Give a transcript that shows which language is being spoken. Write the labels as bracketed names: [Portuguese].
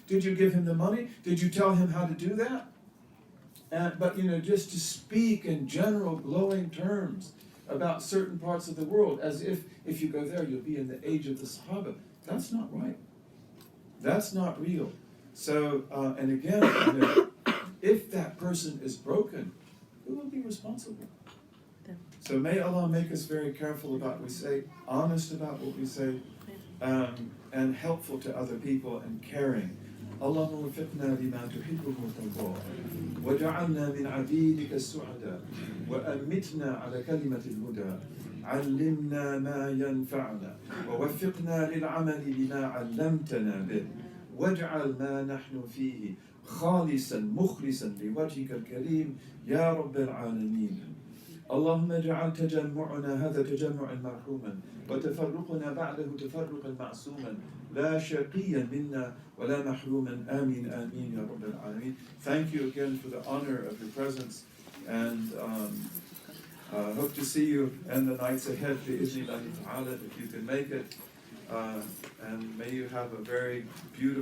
[English] Did you give him the money? Did you tell him how to do that? But, you know, just to speak in general glowing terms about certain parts of the world, as if you go there, you'll be in the age of the Sahaba. That's not right. That's not real. So, and again, you know, if that person is broken, who will be responsible? So may Allah make us very careful about what we say, honest about what we say, and helpful to other people and caring. [Arabic] اللهم وفقنا لما تحبه وترضاه وجعلنا من عبيدك السعداء وأمتنا على كلمة الهدى علمنا ما ينفعنا ووفقنا للعمل بما علمتنا به واجعل ما نحن فيه خالصا مخلصا لوجهك الكريم يا رب العالمين اللهم اجعل تجمعنا هذا تجمعا مرحوما وتفرقنا بعده تفرقا معصوما لا شقيا منا ولا محروما آمين آمين يا رب العالمين. [English] Thank you again for the honor of your presence, and hope to see you in the nights ahead بإذن الله تعالى if you can make it, and may you have a very beautiful